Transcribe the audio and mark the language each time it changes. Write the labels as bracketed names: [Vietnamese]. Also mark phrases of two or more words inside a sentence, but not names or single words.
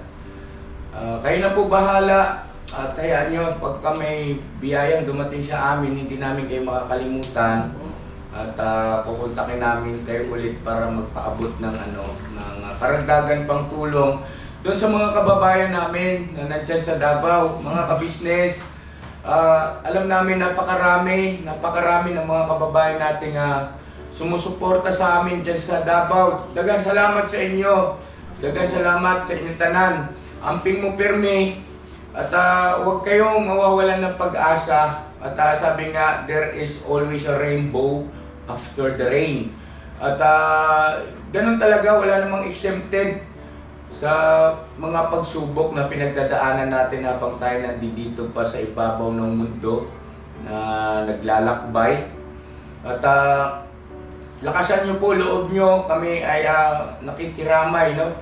[Filipino] Kayo na po bahala at hayaan nyo pagka may biyayang dumating sa amin, hindi namin kayo makakalimutan at kukontakin namin kayo ulit para magpaabot ng ng karagdagan pang tulong doon sa mga kababayan namin na nandyan sa Davao, mga kabisnes. Alam namin napakarami ng mga kababayan nating sumusuporta sa amin dyan sa Davao. [Cebuano] Daghang salamat sa inyo. Daghang salamat sa inyong tanan. Amping mo pirmi. [Filipino] At huwag kayong mawawalan ng pag-asa. At sabi nga, [English] there is always a rainbow after the rain. [Filipino] At ganun talaga, wala namang exempted sa mga pagsubok na pinagdadaanan natin habang tayo nandito pa sa ibabaw ng mundo na naglalakbay. At lakasan nyo po loob nyo, kami ay nakikiramay, no?